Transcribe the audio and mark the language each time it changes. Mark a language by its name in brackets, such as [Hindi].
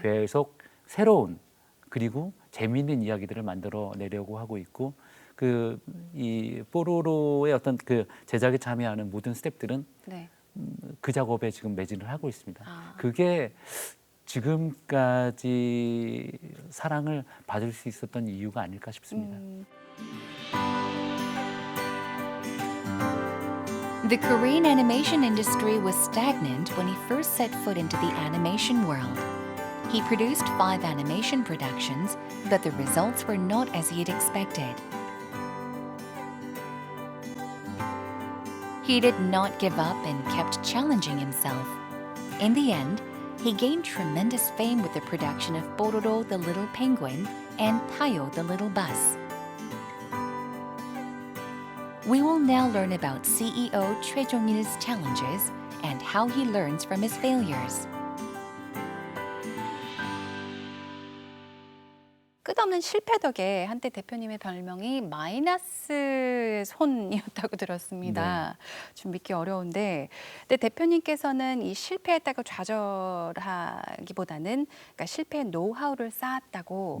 [Korean] 계속 새로운 그리고 재미있는 이야기들을 만들어내려고 하고 있고 이 뽀로로의 어떤 그 제작에 참여하는 모든 스태프들은 네. 그 작업에 지금 매진을 하고 있습니다. 아. 그게 지금까지 사랑을 받을 수 있었던 이유가 아닐까 싶습니다. [English] The Korean animation industry was stagnant when he first set foot into the animation world. He produced 5 animation productions, but the results were not as he had expected. He did not give up and kept challenging himself. In the end, he gained tremendous fame with the production of Pororo the Little Penguin and Tayo the Little Bus. We will now learn about CEO Choi Jong-il's challenges and how he learns from his failures. [Korean] 끝없는 실패 덕에 한때 대표님의 별명이 마이너스 손이었다고 들었습니다. 좀 믿기 어려운데, 근데 대표님께서는 이 실패했다고 좌절하기보다는 그러니까 실패의 노하우를 쌓았다고